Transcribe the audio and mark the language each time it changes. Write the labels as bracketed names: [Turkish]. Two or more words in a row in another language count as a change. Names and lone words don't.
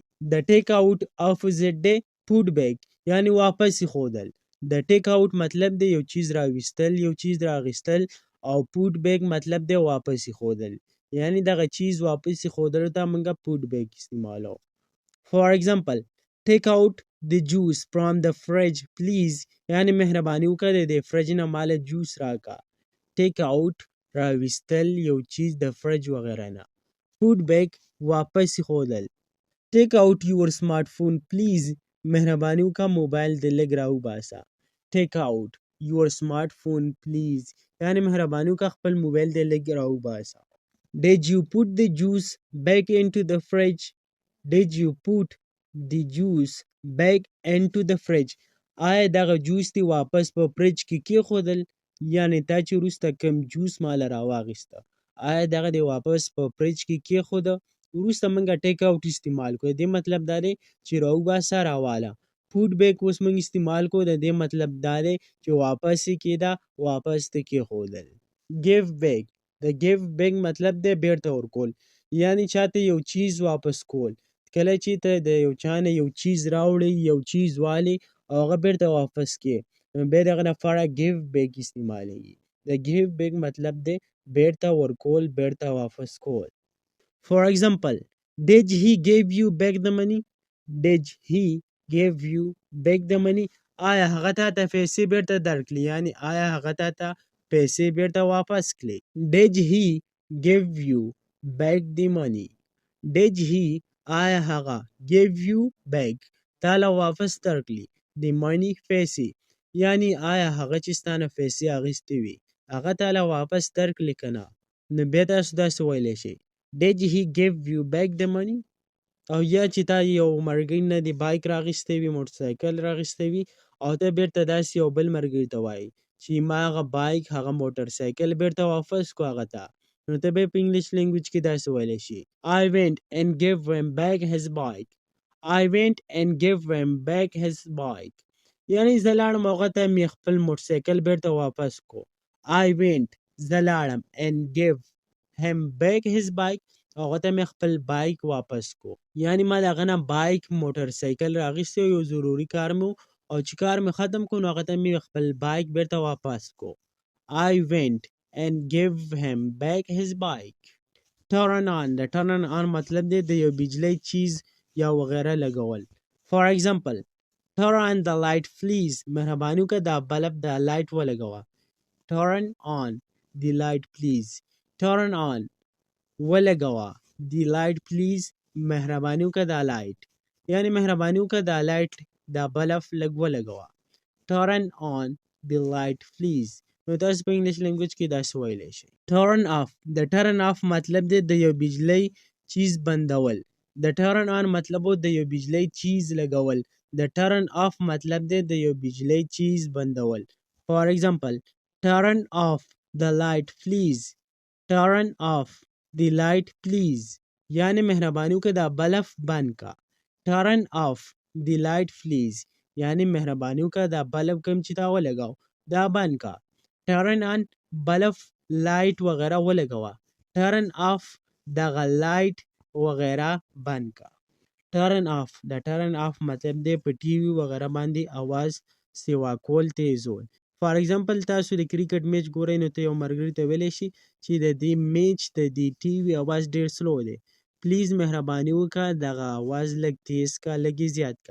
[Pashto] د [English] take out [Pashto] اپوزیټ دی [English] put back [Pashto] یعنی واپس ایښودل. د [English] take out [Pashto] مطلب دی یو چیز راویستل، یو چیز راغیستل، او [English] put back [Pashto] مطلب دی واپس ایښودل، یعنی دغه چیز واپس ایښودلو ته موږ [English] put back [Pashto] استعمالو. [English] for example take out the juice from the fridge please [Pashto] یعنی مهرباني وکړه د دې فرج نه مال جوس راکا. [English] take out [Pashto] راویستل یو چیز د فرج وغیره نه. [English] put back [Pashto] واپس ایښودل. [English] take out your smart phone please [Pashto] مهرباني وکړه موبایل دې لږ راوباسه. [English] take out your smart phone please [Pashto] یعنی مهرباني وکړه خپل موبایل دې لږ راوباسه. [English] Did you put the juice back into the fridge? Did you put the juice back into the fridge? [Pashto] آیا دغه جوس دی واپس په فرج کې کېښودل؟ یعنی تا چې وروسته کوم جوس ماله راواغېسته آیا دغه دی واپس په فرج کې کېښوده؟ وروسته موږ [English] take out [Pashto] استعمال کړو، د دې مطلب دا دی چې راوباسه راواله. [English] put back [Pashto] اوس موږ استعمال کړو، د دې مطلب دا دی چې واپس یې کېده، واپس ته کېښودل. [English] give back [Pashto] د [English] give back [Pashto] مطلب دی بیرته ورکول، یعنی چاته یو چیز واپس کول. کله چې ته د یو چا نه یو چیز راوړې، یو چیز والې او هغه بیرته واپس کړې، نو بیا دغه لپاره [English] give back [Pashto] استعمالیږي. د [English] give back [Pashto] مطلب دی بیرته ورکول، بیرته واپس کول. [English] For example, did he give you back the money? Did he give you back the money? [Pashto] آیا هغه تا ته پیسې بیرته درکړي، یعنی آیا هغه تا ته پیسې بیرته واپس کړي. [English] Did he give you back the money? Did he [Pashto] آیا هغه [English] give you back [Pashto] تا له واپس درکړي [English] the money [Pashto] پیسې، یعنی آیا هغه چې ستا نه پیسې اخیستې وي هغه تا له واپس درکړي که نه؟ نو بیا تاسو داسې ویلی شئ [English] Did he give you back the money؟ [Pashto] او یا چې تا یو ملګري نه د بایک راغیستی وي، موټرسایکل راغیستی وي، او ته بیرته داسې یو بل ملګري ته وایي چې ما هغه بایک هغه موټرسایکل بیرته واپس کړو هغه ته، نو ته به یې په [English] English language [Pashto] کې داسې ویلی شي [English] I went and gave him back his bike. I went and gave him back his bike. [Pashto] یعنی زه لاړم هغه ته مې خپل موټرسایکل بیرته واپس کړو. [English] I went [Pashto] زه لاړم [English] and gave him back his bike [Pashto] هغه ته مې خپل بایک واپس کو، یعنی ما د هغه نه بایک موټرسایکل راغیستی یو ضروري کار مې او چې کار مې ختم کړو نو هغه ته مې خپل بایک بیرته واپس کو. [English] I went and gave him back his bike. turn on [Pashto] د [English] turn on [Pashto] مطلب دی د یو بجلی چیز یا وغیره لګول. [English] For example turn on the light please [Pashto] مهرباني وکړه دا بلب د لایټ ولګوه. [English] turn on the light please turn on [Pashto] ولګوه [English] the light please [Pashto] مهرباني وکړه دا لایټ، یعنی مهرباني وکړه دا لایټ دا بلب لږ ولګوه. [English] turn on the light please [Pashto] نو تاسو په [English] English language [Pashto] کې داسې ویلی شئ. [English] turn off [Pashto] د [English] turn off [Pashto] مطلب دی د یو بجلی چیز بندول. د [English] turn on [Pashto] مطلب د یو بجلی چیز لګول. د [English] turn off [Pashto] مطلب دی د یو بجلی چیز بندول. [English] For example turn off the light please. turn off the light please [Pashto] یعنی مهرباني وکړه دا بلف بند کا. [English] turn off the light please [Pashto] یعنی مهرباني وکړه دا بلب کوم چې تا ولګاو دا بند کا. [English] turn on [Pashto] بلف لایټ وغیرہ ولګوه. [English] turn off [Pashto] دغه لایټ وغیرہ بند کا. [English] turn off [Pashto] د [English] turn off [Pashto] مطلب دی په ټي وي وغیرہ باندې اواز سیوا کول تیزول. [English] for example [Pashto] تاسو د کرکټ میچ ګورئ نو ته یو ملګري ته ویلی شي چې د دې میچ د دې ټي وي اواز ډیر سلو دی پلیز مهرباني وکړه دغه اواز لږ تیز کا لږ یې زیات کا.